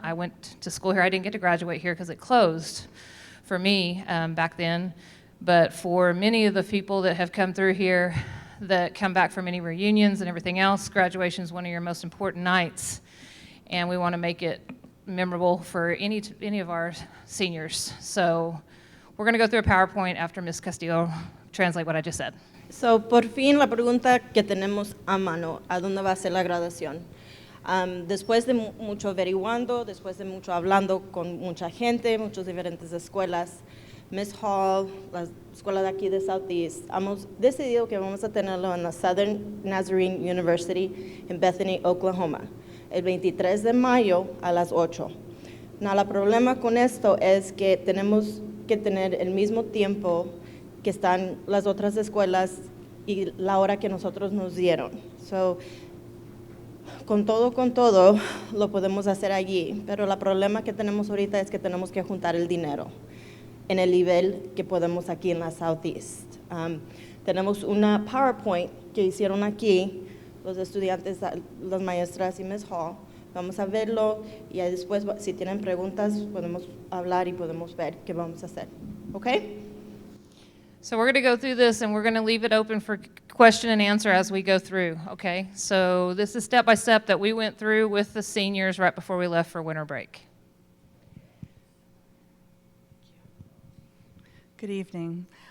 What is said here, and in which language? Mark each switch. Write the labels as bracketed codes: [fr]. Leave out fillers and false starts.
[en] I went to school here. I didn't get to graduate here because it closed for me back then, but for many of the people that have come through here that come back from any reunions and everything else, graduation is one of your most important nights, and we want to make it memorable for any of our seniors. So we're going to go through a PowerPoint after Ms. Castillo translate what I just said. [es] So, por fin la pregunta que tenemos a mano, ¿a dónde va a ser la graduación? Después de mucho averiguando, después de mucho hablando con mucha gente, muchas diferentes escuelas, Miss Hall, la escuela de aquí de Southeast, hemos decidido que vamos a tenerlo en la Southern Nazarene University en Bethany, Oklahoma, el 23 de mayo a las 8. No, el problema con esto es que tenemos que tener el mismo tiempo que están las otras escuelas y la hora que nosotros nos dieron. So, con todo, lo podemos hacer allí, pero el problema que tenemos ahorita es que tenemos que juntar el dinero en el nivel que podemos aquí en la Southeast. Tenemos una PowerPoint que hicieron aquí los estudiantes, las maestras y Ms. Hall. Vamos a verlo y ahí después, si tienen preguntas, podemos hablar y podemos ver qué vamos a hacer. ¿Ok? [en] So we're going to go through this, and we're going to leave it open for question and answer as we go through, okay? So this is step by step that we went through with the seniors right before we left for winter break. Good evening.